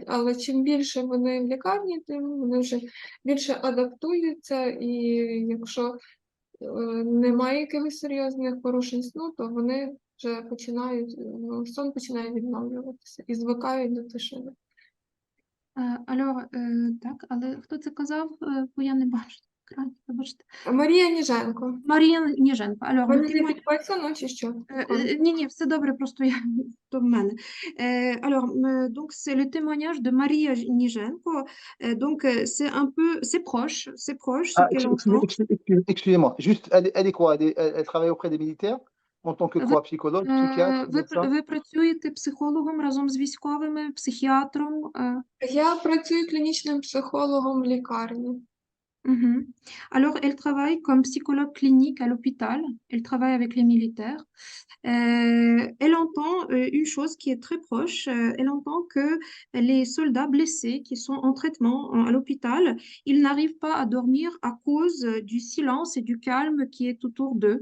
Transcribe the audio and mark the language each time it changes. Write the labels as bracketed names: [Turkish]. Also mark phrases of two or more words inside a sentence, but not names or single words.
[Ukrainian] Але чим більше вони в лікарні, тим вони вже більше адаптуються, і якщо немає якихось серйозних порушень сну, то вони вже починають, сон починає відновлюватися і звикають до тишини. Так, але хто це казав, бо я не бачу екрані, вибачте. Марія Ніженко. Марія Ніженко. Вони не підписано чи що? Ні, все добре, просто то в мене. [French] Alors, donc c'est le témoignage de Maria Nijenko. Donc c'est un peu, c'est proche ce qu'elle entend. Excusez-moi, juste, elle est quoi? Elle travaille auprès des militaires en tant que quoi? Psychologue, psychiatre, médecin? [Ukrainian] Ви працюєте психологом разом з військовими, психіатром? Я працюю клінічним психологом в лікарні. [French] Alors, elle travaille comme psychologue clinique à l'hôpital. Elle travaille avec les militaires. Elle entend une chose qui est très proche. Elle entend que les soldats blessés qui sont en traitement à l'hôpital, ils n'arrivent pas à dormir à cause du silence et du calme qui est autour d'eux.